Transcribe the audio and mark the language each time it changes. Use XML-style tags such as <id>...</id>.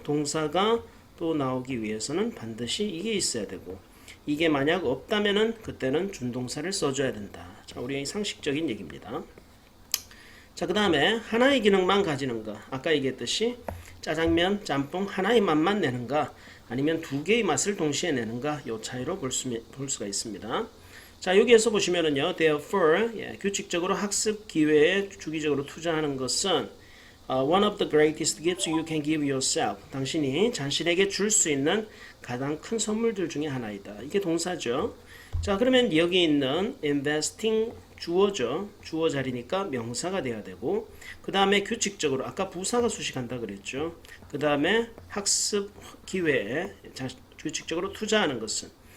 <ko>동사가 또 나오기 위해서는 반드시 이게 있어야 되고 이게 만약 없다면은 그때는 준동사를 써줘야 된다. 자, 우리의 상식적인 얘기입니다. 자, 그 다음에 하나의 기능만 가지는가? 아까 얘기했듯이 짜장면, 짬뽕 하나의 맛만 내는가? 아니면 두 개의 맛을 동시에 내는가? 이 차이로 볼 수가 있습니다. 자, 여기에서 보시면은요, therefore, 규칙적으로 학습 기회에 주기적으로 투자하는 것은</ko> <en>one of the greatest gifts you can give yourself.</en> <ko>당신이 자신에게 줄 수 있는 가장 큰 선물들 중에 하나이다. 이게 동사죠. 자, 그러면 여기 있는 investing 주어죠. 주어 자리니까 명사가 돼야 되고, 그 다음에 규칙적으로 아까 부사가 수식한다 그랬죠. 그 다음에 학습 기회에 규칙적으로 투자하는 것은</ko>